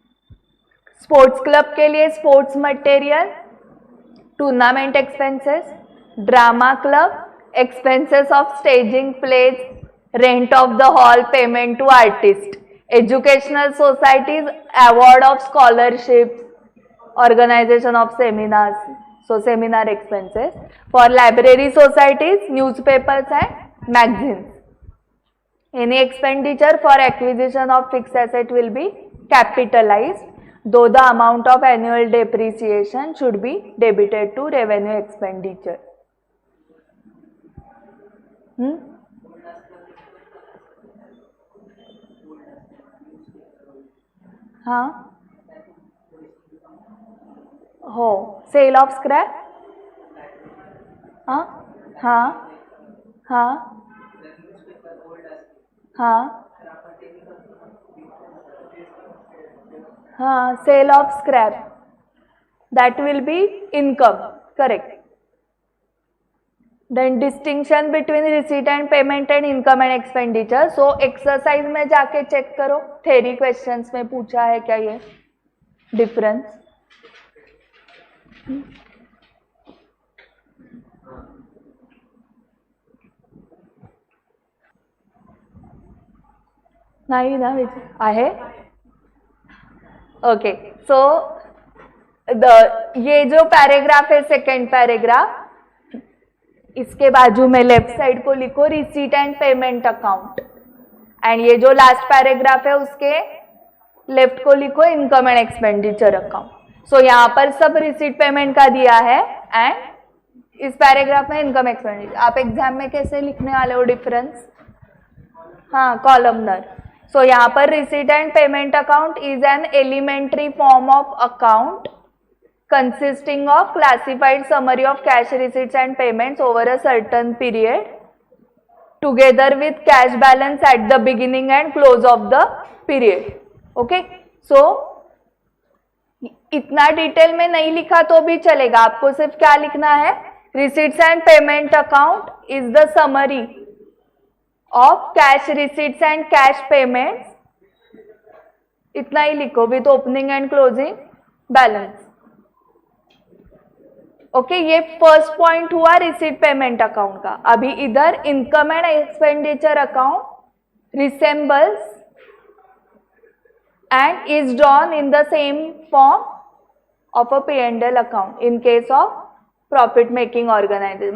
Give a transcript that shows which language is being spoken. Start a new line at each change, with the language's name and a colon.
English: sports club
Hindi: के लिए
English: Sports material, tournament expenses, drama club, expenses of staging plays, rent of the hall, payment to artist. Educational societies, award of scholarship, organisation of seminars, so seminar expenses. For library societies, newspapers and magazines. Any expenditure for acquisition of fixed asset will be capitalized, though the amount of annual depreciation should be debited to revenue expenditure. हाँ हो, sale of scrap. हाँ हाँ हाँ हाँ हाँ, sale of scrap, that will be income, correct. Then distinction between receipt and payment and income and expenditure. So exercise
Hindi: में जाके check करो,
English: theory questions
Hindi: में पूछा है क्या ये डिफरेंस.
Marathi: नाही ना आहे.
Hindi: ओके, सो ये जो पैराग्राफ है, सेकेंड पैराग्राफ, इसके बाजू में लेफ्ट साइड को लिखो receipt and payment account, and ये जो लास्ट पैराग्राफ है उसके लेफ्ट को लिखो इनकम एंड एक्सपेंडिचर अकाउंट. सो यहाँ पर सब रिसीट पेमेंट का दिया है एंड इस पैराग्राफ में इनकम एक्सपेंडिचर. आप एग्जाम में कैसे लिखने वाले हो डिफरेंस? हाँ, कॉलमनर.
English: So यहाँ पर receipt and payment account is an elementary form of account consisting of classified summary of cash receipts and payments over a certain period together with cash balance at the beginning and close of the period. Okay, so
Hindi: इतना detail में नहीं लिखा तो भी चलेगा, आपको सिर्फ क्या लिखना है,
English: receipts and payment account is the summary of cash receipts and cash payments,
Hindi: इतना ही लिखो
English: with opening and closing balance.
Hindi: Okay, ये फर्स्ट पॉइंट हुआ रिसीट पेमेंट अकाउंट का. अभी इधर
English: Income and expenditure account resembles and is drawn in the same form of a P&L account in case of profit making organisation.